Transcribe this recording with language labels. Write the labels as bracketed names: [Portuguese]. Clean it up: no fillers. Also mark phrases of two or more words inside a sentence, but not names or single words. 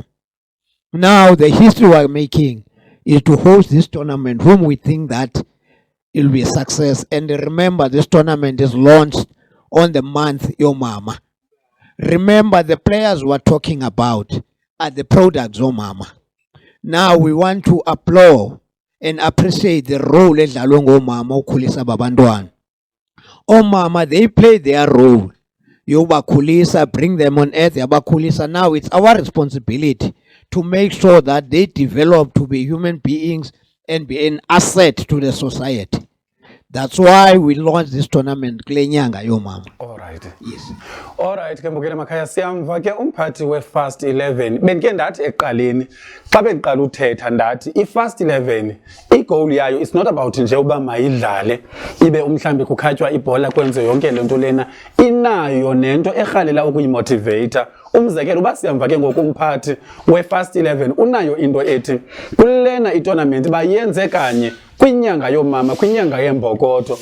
[English] Now the history we're making is to host this tournament whom we think that it will be a success. And remember, this tournament is launched on the month Yo Mama. Remember, the players we're talking about are the products Yo Mama. Now we want to applaud and appreciate the role [Xhosa] edlalwe ngomama ukukhulisa babantwana. Omama, [English] they play their role. Yobakhulisa, bring them on earth, yabakhulisa. Now it's our responsibility to make sure that they develop to be human beings and be an asset to the society. That's why we launched this tournament [Xhosa] kule nyanga yomama. [English] Alright. Yes. [Xhosa] Alright ke Mbukela Makhaya siyamva ke umphathi we-Fast 11 bendike ndathi eqaleni xa bendiqala uthetha ndathi i-Fast 11 igoal yayo [English] is not about [Xhosa] nje uba mayidlale ibe umhlambi kukhatywa ibhola kwenze yonke le nto lena inayo nento erhalela ukuyimotivate. Umzekelo uba siyamva ke ngokumphathi we-Fast 11 unayo into ethi kulena itournament bayenze kanye kwinyanga yomama kwinyanga yembokoto